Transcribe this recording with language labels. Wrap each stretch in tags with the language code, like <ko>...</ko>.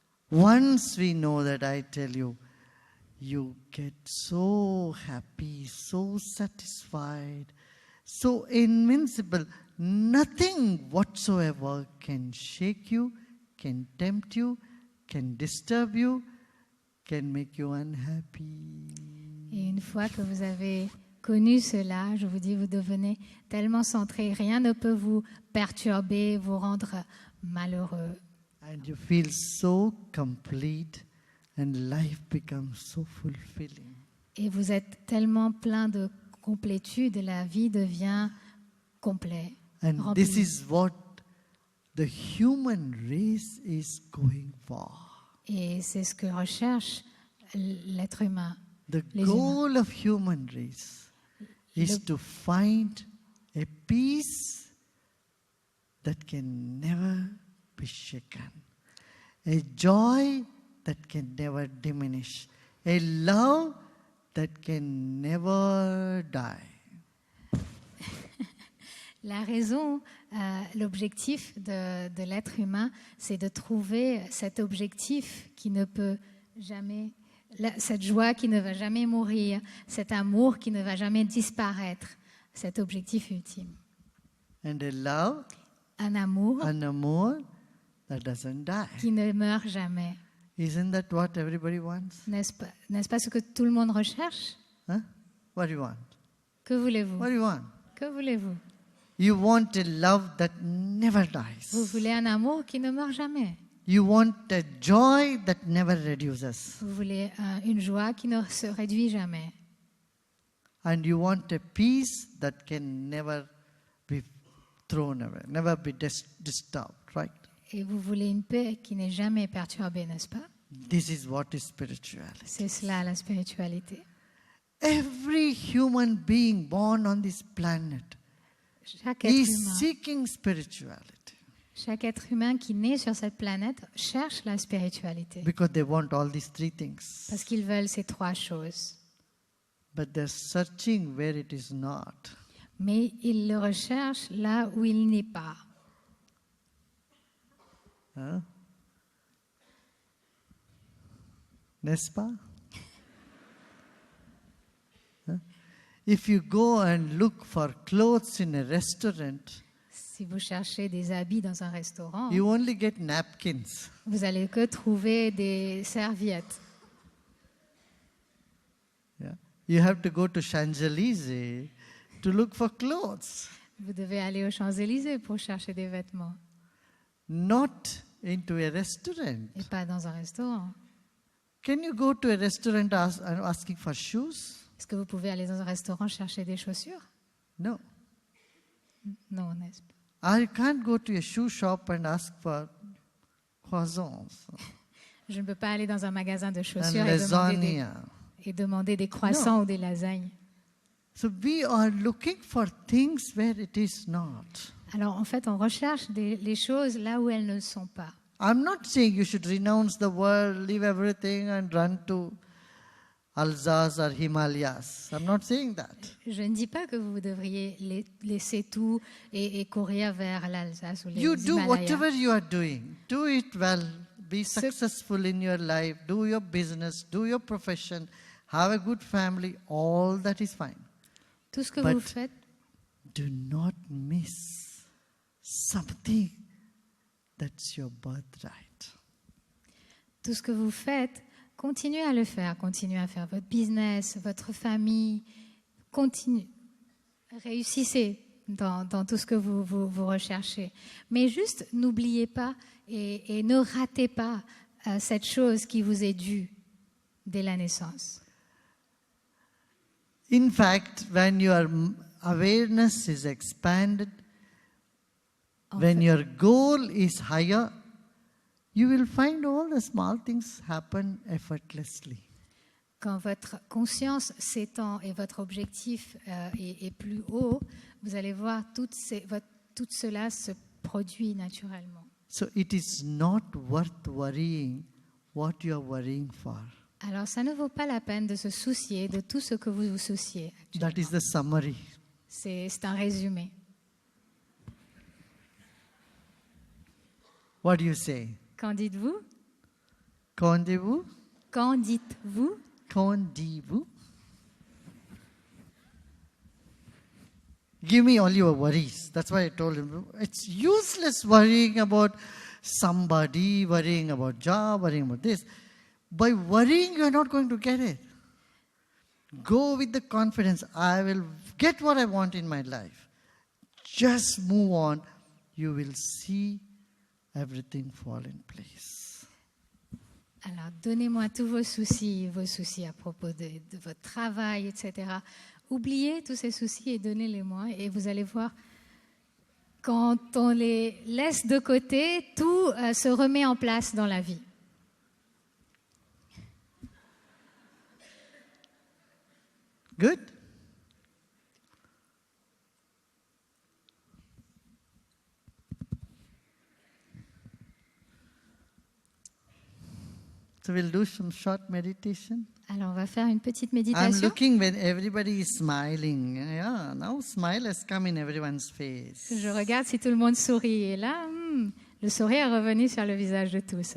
<en>Once we know that, I tell you, you get so happy, so satisfied, so invincible. Nothing whatsoever can shake you, can tempt you, can disturb you, can make you unhappy.</en> <fr>Et une fois que vous avez connu cela, je vous dis, vous devenez tellement centré, rien ne peut vous perturber, vous rendre malheureux.</fr> <en>And you feel so complete and life becomes so fulfilling.</en> <fr>Et vous êtes tellement plein de complétude, la vie devient complète.</fr> <en>And</en> <fr>Rempli.</fr> <en>this is what the human race is going for.</en> <fr>Et c'est ce que recherche l'être humain.</fr> <en>The</en> <fr>Les</fr> <en>goal of human race is</en> <fr>Le-</fr> <en>to find a peace that can never be shaken, a joy that can never diminish, a love that can never die.</en> <fr>La raison, l'objectif de l'être humain, c'est de trouver cet objectif qui ne peut jamais, cette joie qui ne va jamais mourir, cet amour qui ne va jamais disparaître, cet objectif ultime.</fr> <en>And a love,</en> <fr>Un amour</fr> <en>an amour that doesn't die.</en> <fr>qui ne meurt jamais.</fr> <en>Isn't that what everybody wants?</en> <fr>N'est-ce pas ce que tout le monde recherche?</fr> <en>Huh? What do you want?</en> <fr>Que voulez-vous?</fr> <en>What do you want?</en> <fr>Que voulez-vous?</fr> <en>You want a love that never dies.</en> <fr>Vous voulez un amour qui ne meurt jamais.</fr> <en>You want a joy that never reduces.</en> <fr>Vous voulez une joie qui ne se réduit jamais.</fr> <en>And you want a peace that can never be thrown away, never be disturbed, right?</en> <fr>Et vous voulez une paix qui n'est jamais perturbée, n'est-ce pas?</fr> <en>This is what is spirituality.</en> <fr>C'est cela la spiritualité.</fr> <en>Every human being born on this planet</en> <fr>Chaque être</fr> <en>is</en> <fr>humain,</fr> <en>seeking spirituality</en> <fr>chaque être humain qui naît sur cette planète cherche la spiritualité</fr> <en>because they want all these three things.</en> <fr>parce qu'ils veulent ces trois choses.</fr> <en>But they're searching where it is not.</en> <fr>Mais ils le recherchent là où il n'est pas. Huh? N'est-ce pas? Huh?</fr> <en>If you go and look for clothes in a restaurant,</en> <fr>Si vous cherchez des habits dans un restaurant,</fr> <en>you only get napkins.</en> <fr>vous allez que trouver des serviettes.</fr> <en>Yeah? You have to go to Champs-Élysées to look for clothes,</en> <fr>Vous devez aller aux Champs-Élysées pour chercher des vêtements</fr> <en>not into a restaurant.</en> <fr>et pas dans un restaurant.</fr> <en>Can you go to a restaurant asking for shoes?</en> <fr>Est-ce que vous pouvez aller dans un restaurant chercher des chaussures?</fr> <en>No.</en> <fr>Non, n'est-ce pas?</fr> <en>I can't go to a shoe shop and ask for croissants</en> <fr>Je ne peux pas aller dans un magasin de</fr> <en>and</en> <fr>chaussures</fr> <en>lasagna.</en> <fr>et demander des croissants ou des lasagnes.</fr> <en>So we are looking for things where it is not.</en> <fr>Alors, en fait, on recherche les choses là où elles ne sont pas.</fr> <en>I'm not saying you should renounce the world, leave everything and run to Alsace or Himalayas. I'm not saying that.</en> <fr>Je ne dis pas que vous devriez laisser tout et courir vers l'Alsace ou les</fr> <en>You do</en> <fr>Himalayas.</fr> <en>whatever you are doing. Do it well. Be successful in your life. Do your business. Do your profession. Have a good family. All that is fine.</en> <fr>Tout ce que</fr> <en>But</en> <fr>vous faites,</fr> <en>do not miss something that's your birthright.</en> <fr>tout ce que vous faites, continuez à le faire. Continuez à faire votre business, votre famille. Continuez. Réussissez dans tout ce que vous recherchez. Mais juste n'oubliez pas et ne ratez pas cette chose qui vous est due dès la naissance.</fr> <en>In fact, when your awareness is expanded,</en> <fr>En</fr> <en>when</en> <fr>fait-</fr> <en>your goal is higher, you will find all the small things happen effortlessly.</en> <fr>Quand votre conscience s'étend et votre objectif est plus haut, vous allez voir tout cela se produit naturellement. So it is not worth worrying what you are worrying for. Alors, ça ne vaut pas la peine de se soucier de tout ce que vous vous souciez. That is the summary. C'est un résumé. What do you say? Qu'en dites-vous? Qu'en dites-vous? Qu'en dites-vous? Qu'en dites-vous?</fr> <en>Give me all your worries. That's why I told him it's useless worrying about somebody, worrying about job, worrying about this. By worrying, you are not going to get it. Go with the confidence, I will get what I want in my life. Just move on. You will see everything fall in place.</en> <fr>Alors, donnez-moi tous vos soucis à propos de votre travail, etc. Oubliez tous ces soucis et donnez-les-moi. Et vous allez voir, quand on les laisse de côté, tout se remet en place dans la vie.</fr> <en>Good? So we'll do some short meditation.</en> <fr>Alors, on va faire une petite</fr> <en>I'm</en> <fr>méditation.</fr> <en>looking when everybody is smiling. Yeah, now smile has come in everyone's face.</en> <fr>Je regarde si tout le monde sourit. Et là, le sourire est revenu sur le visage de tous.</fr>